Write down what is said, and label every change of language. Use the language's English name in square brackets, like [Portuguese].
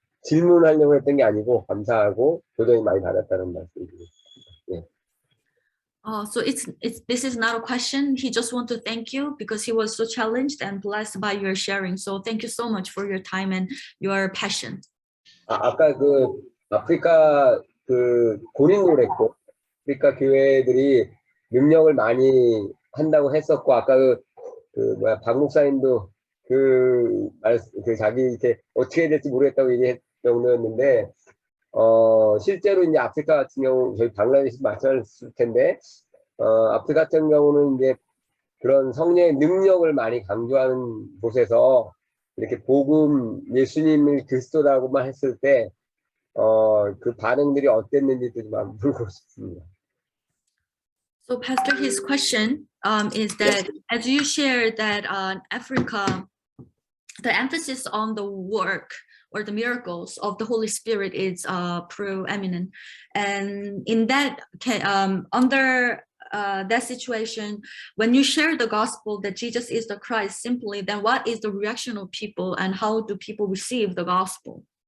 [Korean] 질문하려고 했던 게 아니고 감사하고 교동이 많이 받았다는 말씀드립니다. [English] So this is not a question. He just want to thank you because he was so challenged and blessed by your sharing. So thank you so much for your time and your passion. [Korean] 아까 그 아프리카 그 본인도 그랬고 아프리카 교회들이 능력을 많이 한다고 했었고 아까 박 목사님도 그 자기 이렇게 어떻게 해야 될지 모르겠다고 얘기했던 정도였는데 실제로 이제 아프리카 같은 경우 저희 방글라데시 마찬가지일 텐데 아프리카 같은 경우는 이제 그런 성령의 능력을 많이 강조하는 곳에서 이렇게 복음 예수님을 그리스도라고만 했을 때 그 반응들이 어땠는지도 좀 물고 싶습니다. [English] So Pastor, his question is that as you share that Africa, the emphasis on the work or the miracles of the Holy Spirit is proeminent, and in that under that situation, when you share the gospel that Jesus is the Christ simply, then what is the reaction of people and how do people receive the gospel?